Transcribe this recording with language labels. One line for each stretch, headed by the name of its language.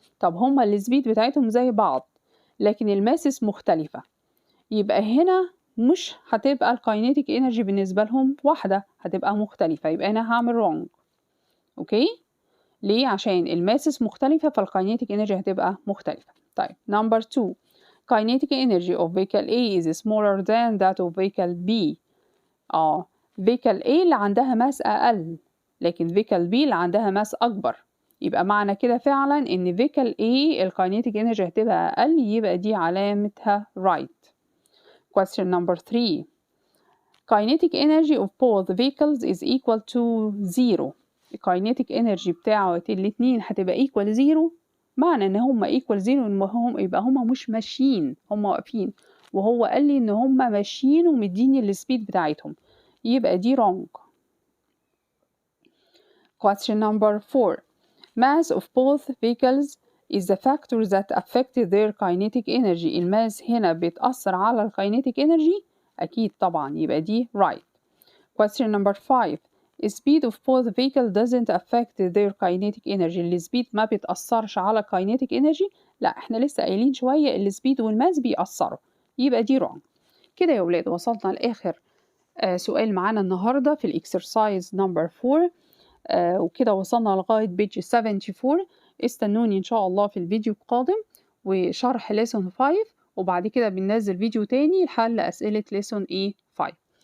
Arabic: طب هما السبيد بتاعتهم زي بعض لكن الماسس مختلفة، يبقى هنا مش هتبقى الكاينيتيك انرجي بالنسبة لهم واحدة، هتبقى مختلفة، يبقى أنا هعمل wrong. أوكي؟ ليه؟ عشان الماسس مختلفة فالكاينيتيك انرجي هتبقى مختلفة.
English: طيب number 2 kinetic energy of vehicle A is smaller than that of vehicle B.
Arabic: vehicle A اللي عندها ماس أقل لكن vehicle B اللي عندها ماس أكبر، يبقى معنى كده فعلا إن vehicle A الكاينيتيك انرجي هتبقى أقل، يبقى دي علامتها right.
English: Question number 3 kinetic energy of both vehicles is equal to 0.
Arabic: الكاينيتيك انرجي بتاعه الاتنين هتبقى equal 0. معنى ان هما equal 0 ان هم يبقى هما مش ماشيين، هما واقفين، وهو قال لي ان هما ماشيين ومديني السبيد بتاعتهم، يبقى دي wrong.
English: Question number 4 mass of both vehicles is the factor that affected their kinetic energy.
Arabic: الماس هنا بتأثر على الكاينيتيك energy؟ أكيد طبعا، يبقى دي right.
English: Question number 5 speed of both vehicles doesn't affect their kinetic energy.
Arabic: السبيد ما بتأثرش على kinetic energy؟ لا، احنا لسه قايلين شوية السبيد والماس بيأثروا، يبقى دي wrong. كده يا ولاد وصلنا لآخر سؤال معانا النهاردة في الإكسرسايز نمبر 4. وكده وصلنا لغاية بيج 74. استنوني إن شاء الله في الفيديو القادم وشرح ليسون 5، وبعد كده بننزل فيديو تاني لحل أسئلة ليسون إيه 5.